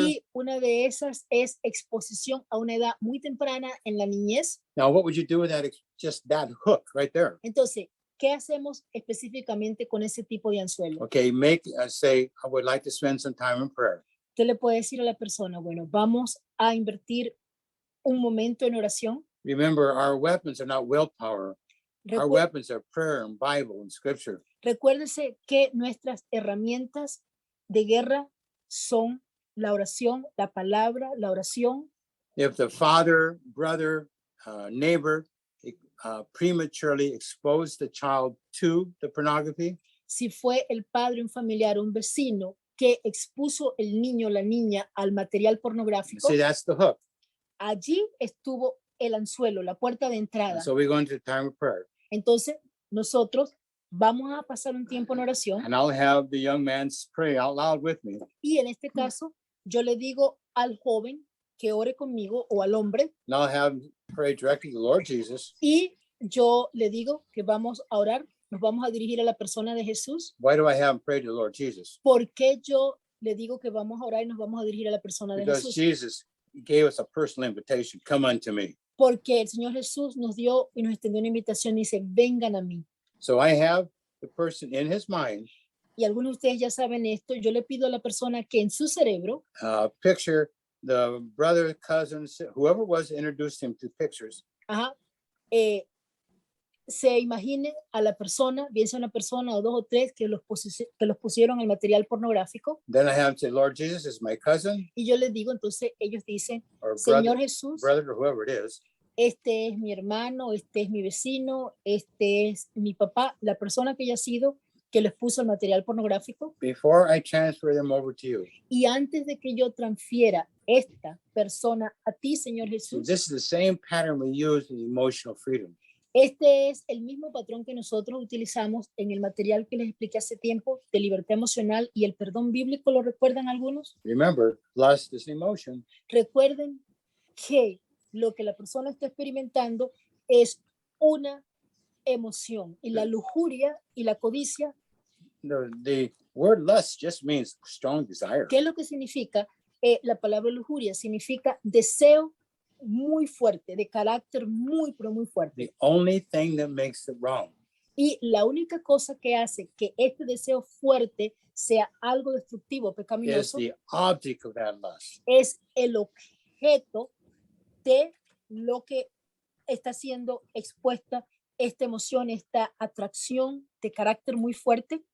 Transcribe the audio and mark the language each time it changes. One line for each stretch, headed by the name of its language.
Spanish: Y una de esas es exposición a una edad muy temprana en la niñez.
English: Now, what would you do with just that hook right there?
Spanish: Entonces, ¿qué hacemos específicamente con ese tipo de anzuelo?
English: Okay, say, I would like to spend some time in prayer.
Spanish: ¿Qué le puede decir a la persona? Bueno, vamos a invertir un momento en oración.
English: Remember, our weapons are not willpower. Our
Spanish: Recu-
English: weapons are prayer and Bible and scripture.
Spanish: Recuérdese que nuestras herramientas de guerra son la oración, la palabra, la oración.
English: If the father, brother, neighbor prematurely exposed the child to the pornography,
Spanish: Si fue el padre, un familiar, un vecino que expuso el niño o la niña al material pornográfico,
English: see, that's the hook.
Spanish: allí estuvo el anzuelo, la puerta de entrada.
English: And so we go into time of prayer.
Spanish: Entonces, nosotros vamos a pasar un tiempo en oración
English: And I'll have the young man pray out loud with me.
Spanish: y en este caso yo le digo al joven que ore conmigo o al hombre
English: And I'll have him pray directly to the Lord Jesus.
Spanish: y yo le digo que vamos a orar, nos vamos a dirigir a la persona de Jesús.
English: Why do I have him pray to the Lord Jesus?
Spanish: ¿Por qué yo le digo que vamos a orar y nos vamos a dirigir a la persona de
English: Because
Spanish: Jesús?
English: Jesus gave us a personal invitation, come unto me.
Spanish: Porque el Señor Jesús nos dio y nos extendió una invitación y dice, vengan a mí.
English: So I have the person in his mind
Spanish: Y algunos de ustedes ya saben esto, yo le pido a la persona que en su cerebro
English: picture the brother, cousin, whoever it was introduced him to pictures.
Spanish: Se imagine a la persona, bien sea una persona o dos o tres que los pusieron el material pornográfico.
English: Then I have him say, Lord Jesus, this is my cousin
Spanish: Y yo les digo, entonces ellos dicen,
English: or
Spanish: Señor Jesús,
English: brother or whoever it is.
Spanish: este es mi hermano, este es mi vecino, este es mi papá, la persona que haya sido que les puso el material pornográfico.
English: Before I transfer them over to you.
Spanish: Y antes de que yo transfiera esta persona a ti, Señor
English: So
Spanish: Jesús,
English: this is the same pattern we use in emotional freedom.
Spanish: este es el mismo patrón que nosotros utilizamos en el material que les expliqué hace tiempo de libertad emocional y el perdón bíblico. ¿Lo recuerdan algunos?
English: Remember, lust is an emotion.
Spanish: Recuerden que lo que la persona está experimentando es una emoción. Y la lujuria y la codicia,
English: The word lust just means strong desire.
Spanish: ¿qué es lo que significa? La palabra lujuria significa deseo muy fuerte, de carácter muy, pero muy fuerte.
English: The only thing that makes it wrong
Spanish: Y la única cosa que hace que este deseo fuerte sea algo destructivo,
English: is
Spanish: pecaminoso,
English: the object of that lust.
Spanish: es el objeto de lo que está siendo expuesta esta emoción, esta atracción de carácter muy fuerte.